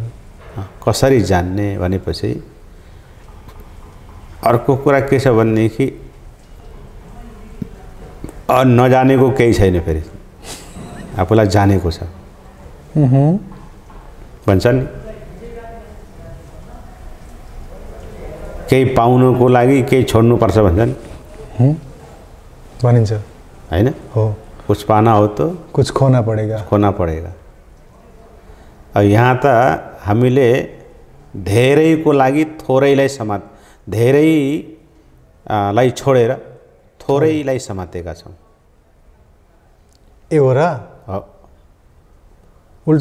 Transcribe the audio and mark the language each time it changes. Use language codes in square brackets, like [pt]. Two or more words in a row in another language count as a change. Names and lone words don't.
[ne] कसरी जान्ने भनेपछि अर्को कुरा के छ भनेदेखि नजानेको केही छैन। फेरि आफूलाई जानेको छ भन्छन्। केही पाउनको लागि केही छोड्नुपर्छ भन्छन्, भनिन्छ हैन? हो। [hi] कुछ पाना हो तो कुछ खोना पड़ेगा। खोना पड़ेगा। [ne] अब यहाँ त हामीले धेरैको लागि थोरैलाई धेरैलाई छोडेर थोरैलाई समातेका छौँ। ए हो र? उल्टो